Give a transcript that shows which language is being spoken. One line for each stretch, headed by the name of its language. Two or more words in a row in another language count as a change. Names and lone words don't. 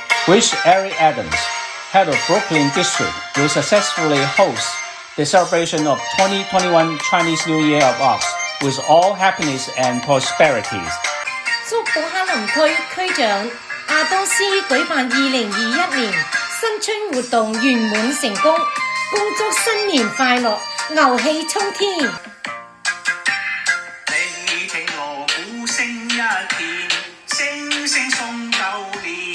English: which Ari Adams, head of Brooklyn District, will successfully host the celebration of 2021 Chinese New Year of Arts with all happiness and prosperity.
Chinese: 祝布克林區區長亞當斯舉辦2021年新春活動圓滿成功，恭祝新年快樂，牛氣沖天。你聽鑼鼓聲一片，聲聲送舊年。